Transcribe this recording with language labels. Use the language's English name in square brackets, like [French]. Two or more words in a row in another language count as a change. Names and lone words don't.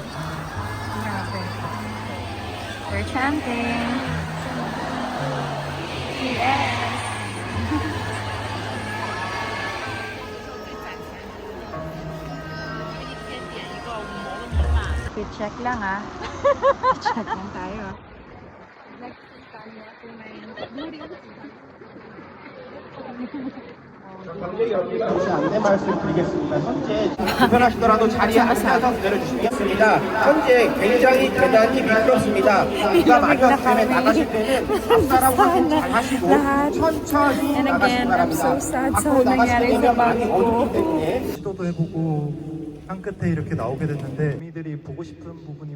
[English] We're chanting. Yes. [Filipino] Check lang check lang tayo. [Korean] 잠시 안내 말씀드리겠습니다. 현재 불편하시더라도 자리에 앉아서 내려주시겠습니다. 현재 굉장히 계단이 미끄럽습니다. 비가 많이 왔기 때문에 나가실 때는 앞사람 확인 잘 하시고 천천히 [English] And again, I'm [Korean] 나가시기 [English] so [Korean] 바랍니다. [English] sad. So [Korean] 앞으로 나가시게 [Filipino] nangyari sa [Korean] 되면 많이 [Filipino] bag ko. [Korean] 어둡기 때문에 시도도 해보고 한 끝에 이렇게 나오게 됐는데 미들이 보고 싶은 부분이